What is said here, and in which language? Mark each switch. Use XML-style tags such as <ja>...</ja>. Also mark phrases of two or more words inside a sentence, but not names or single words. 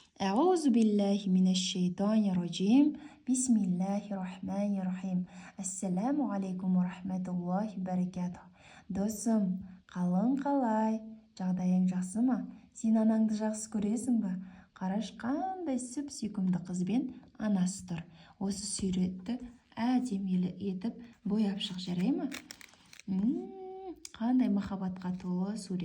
<ar>أعوذ بالله من الشيطان الرجيم. بسم الله الرحمن الرحيم. السلام عليكم ورحمة الله وبركاته.</ar> <kk>Досым, қалың қалай? Жағдайың жақсы ма? Сен анаңды жақсы көресің бе? Қараш, қандай сүп-сүйкімді қызбен анасы тұр. Осы суретті әдемі етіп бояп шық, жарай ма? Қандай махаббатқа толы сурет.</kk>